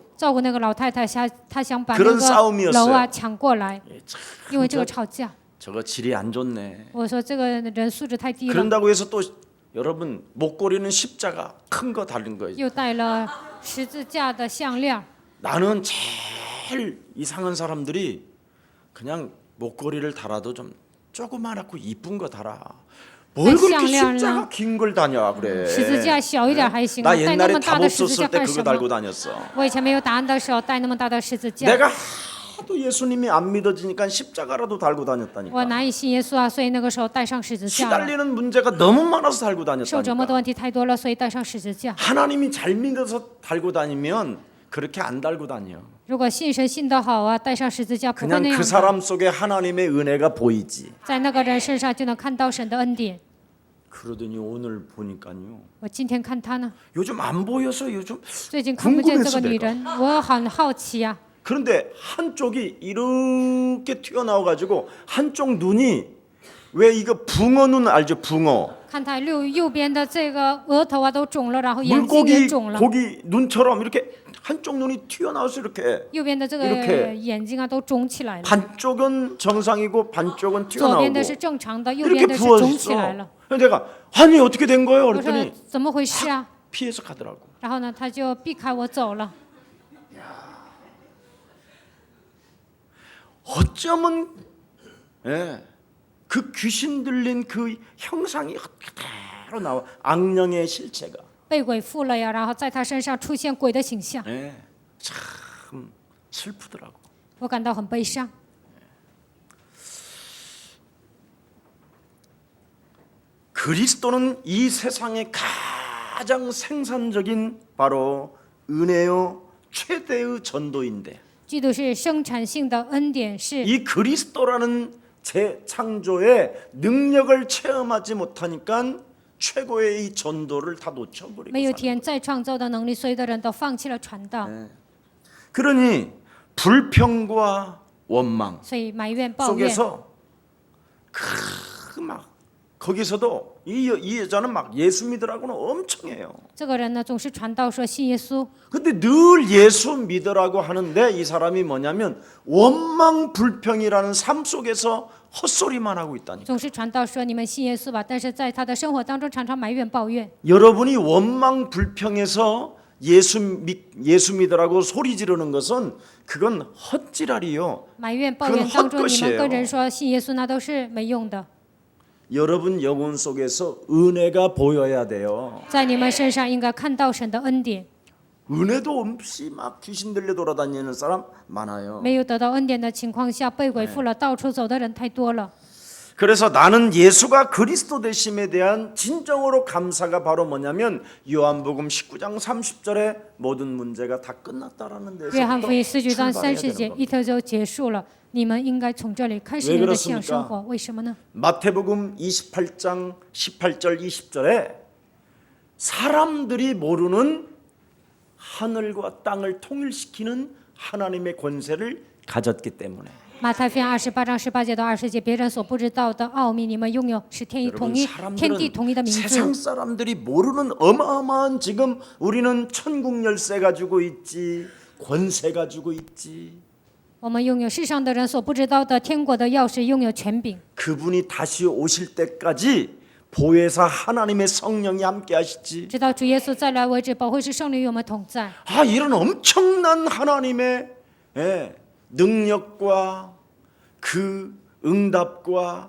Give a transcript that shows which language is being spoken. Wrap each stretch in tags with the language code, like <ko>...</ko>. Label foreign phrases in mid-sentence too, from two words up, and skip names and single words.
<zh>照顾那个老太太，他想把</zh> <ko>그런</ko> <zh>那</zh> <ko>싸움이었어요</ko> <zh>个楼啊抢过来，</zh> <ko>참</ko> <zh>因为这个吵架。</zh> <ko>저거 질이 안 좋네.</ko> <zh>我说这个人素质太低了，</zh> <ko>그런다고 해서 또 여러분 목걸이는 십자가 큰 거 달린 거예요.</ko> <zh>又戴了十字架的项链。</zh> <ko>나는 제일 이상한 사람들이 그냥 목걸이를 달아도 좀 조그맣고 이쁜 거 달아. 뭘 그렇게 쌍량은 십자가 긴 걸 다녀 그래.</ko> <zh>十字架小一点还行，</zh> <ko>나</ko> <zh>戴那</zh> <ko>옛날에</ko> <zh>么大</zh> <ko>답</ko> <zh>的十字架</zh> <ko>없었을 때</ko> <zh>干</zh> <ko>그거</ko> <zh>什</zh> <ko>달고</ko> <zh>么？</zh> <ko>다녔어.</ko> <zh>我以前没有答案的时候戴那么大的十字架，</zh> <ko>내가 하도 예수님이 안 믿어지니까 십자가라도 달고</ko> <zh>我</zh> <ko>다녔다니까.</ko> <zh>难以信耶稣啊，所以那个时候戴上十字架了。</zh> <ko>시달리는 문제가 너무 많아서 달고</ko> <zh>受折磨的</zh> <ko>다녔다니까.</ko> <zh>问题太多了，所以戴上十字架。</zh> <ko>하나님이 잘 믿어서 달고 다니면 그렇게 안 달고 다녀.</ko> <zh>如果信神信得好啊，戴上十字架不会</zh> <ko>그냥</ko> <zh>那</zh> <ko>그</ko> <zh>样的，</zh> <ko>사람 속에 하나님의 은혜가 보이지.</ko> <zh>在那个人身上就能看到神的恩典。</zh> <ko>그러더니 오늘 보니까요.</ko> <zh>我今天看他呢，</zh> <ko>요즘 안 보여서 요즘</ko> <zh>最近看不见这</zh> <ko>궁금했어</ko> <zh>个女</zh> <ko>내가.</ko> <zh>人，我很好奇呀、</zh> <ko>그런데 한쪽이 이렇게 튀어나와 가지고 한쪽 눈이 왜 이거 붕어 눈 알죠? 붕어.</ko> <zh>看他右边的这个额头啊都肿了，然后眼睛也</zh> <ko>물고기</ko> <zh>肿了，</zh> <ko>고기 눈처럼 이렇게 한쪽 눈이 튀어나와서 이렇게</ko> <zh>右边的这个</zh> <ko>이렇게</ko> <zh>眼睛啊都肿起来了，</zh> <ko>반쪽은 정상이고 반쪽은</ko> <zh>左边</zh> <ko>튀어나오고</ko> <zh>的是正常的，右</zh> <ko>이렇게</ko> <zh>边的是肿起</zh> <ko>부어있어.</ko> <zh>来了。</zh> <ko>그래서 내가 아니 어떻게 된 거예요?</ko> <zh>我说</zh> <ko>그랬더니</ko> <zh>怎么回事啊？</zh> <ko>피해서 가더라고.</ko> <zh>然后呢，他就避开我走了。</zh> <ko>어쩌면 그 귀신 들린 그 형상이 그대로 나와 악령의 실체가</ko> <zh>被鬼附了呀，然后在他身上出现鬼的形象，</zh> <ko>참 슬프더라고.</ko> <zh>我感到很悲伤。</zh> <ko>그리스도는 이 세상의 가장 생산적인 바로 은혜요 최대의 전도인데</ko> <zh>基督是生产性的恩典，是</zh> <ko>이 그리스도라는 재창조의 능력을 체험하지 못하니까 최고의 이 전도를 다 놓쳐버리고</ko> <zh>没有</zh> <ko>사는</ko> <zh>体验再创造的能力，所有的人都放弃了传道，</zh> <ko>그러니 불평과 원망</ko> <zh>所以埋怨抱怨。</zh> <ko>속에서 막 거기서도 이 여자는 막 예수 믿으라고는 엄청 해요.</ko> <zh>这个人呢总是传道说信耶稣，</zh> <ko>근데 늘 예수 믿으라고 하는데 이 사람이 뭐냐면 원망 불평이라는 삶 속에서 헛소리만 하고 있다니까.</ko> <zh>总是传道说你们信耶稣吧，但是在他的生活当中常常埋怨抱怨。</zh> <ko>여러분이 원망 불평에서 예수 믿으라고 소리 지르는 것은 그건 헛지랄이요.</ko> <zh>埋怨抱怨当中，</zh> <ko>그건</ko> <zh>你们跟</zh> <ko>헛것이에요</ko> <zh>人说信耶稣，那都是没用的。</zh> <ko>여러분 영혼 속에서 은혜가 보여야 돼요.</ko> <zh>在你们身上应该看到神的恩典，</zh> <ko>은혜도 없이 막 귀신 들려 돌아다니는 사람 많아요.</ko> <zh>没有得到恩典的情况下，被鬼附了，到处走的人太多了。</zh> <ko>그래서 나는 예수가 그리스도 되심에 대한 진정으로 감사가 바로 뭐냐면 요한복음 19장 30절에 모든 문제가 다 끝났다라는</ko> <zh>约翰福音</zh> <ko>데서</ko> <zh>19章</zh> <ko>출발해야</ko> <zh>30</zh> <ko>되는</ko> <zh>节</zh> <ko>겁니다.</ko> <zh>一头就结束了。你们应该从这里开始</zh> <ko>왜</ko> <zh>你们的信仰</zh> <ko>그렇습니까</ko> <zh>生活，为什么呢？</zh> <ko>마태복음 28장 18절 20절에 사람들이 모르는 하늘과 땅을 통일시키는 하나님의 권세를 가졌기 때문에</ko> <zh>马太福音28章18节到20节，别人所不知道的奥秘，你们拥有使天</zh> <ko>여러분</ko> <zh>天地统一的</zh> <ko>사람들은</ko> <zh>名</zh> <ko>세상</ko> <zh>字。</zh> <ko>사람들이 모르는 어마어마한 지금 우리는 천국 열쇠 가지고 있지 권세 가지고 있지.</ko> <zh>我们拥有世上的人所不知道的天国的钥匙，拥有权柄。</zh> <ko>그분이 다시 오실 때까지 보혜사 하나님의 성령이 함께 하시지.</ko> <zh>直到主耶稣再来为止，保惠师圣灵与我们同在。</zh> <ko>이런 엄청난 하나님의 능력과 그 응답과</ko>